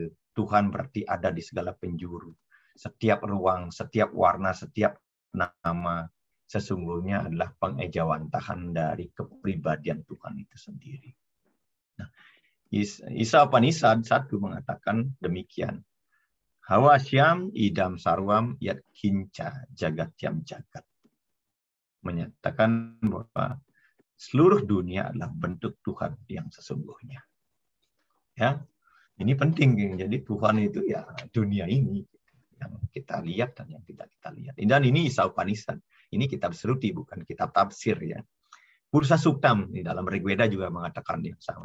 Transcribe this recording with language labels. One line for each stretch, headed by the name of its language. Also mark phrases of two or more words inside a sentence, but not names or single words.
Indonesian: Tuhan berarti ada di segala penjuru. Setiap ruang, setiap warna, setiap nama sesungguhnya adalah pengejawantahan dari kepribadian Tuhan itu sendiri. Nah, Isa Upanishad 1 mengatakan demikian.
Sanskrit: Hawasyam idam sarwam yat kinca jagatyam jagat.
Indonesian: Menyatakan bahwa seluruh dunia adalah bentuk Tuhan yang sesungguhnya. Ya, ini penting. Jadi Tuhan itu ya dunia ini yang kita lihat dan yang tidak kita lihat. Dan ini Isa Upanishad. Ini kitab Sruti, bukan kitab tafsir ya. Purusha Suktam di dalam Rigveda juga mengatakan yang sama.